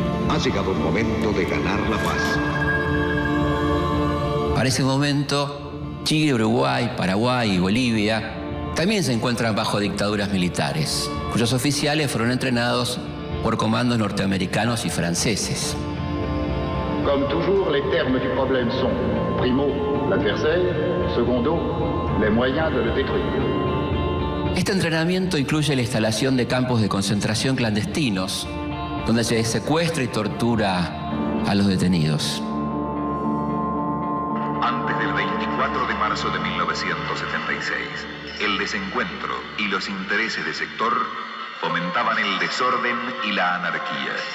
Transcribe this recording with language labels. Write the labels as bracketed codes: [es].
[es] Ha llegado el momento de ganar la paz. Para ese momento, Chile, Uruguay, Paraguay y Bolivia también se encuentran bajo dictaduras militares, cuyos oficiales fueron entrenados por comandos norteamericanos y franceses. [fr] Comme toujours, les termes du problème sont primo, l'adversaire, secondo, les moyens de le détruire. [es] Este entrenamiento incluye la instalación de campos de concentración clandestinos, donde se secuestra y tortura a los detenidos. Antes del 24 de marzo de 1976, el desencuentro y los intereses de sector fomentaban el desorden y la anarquía.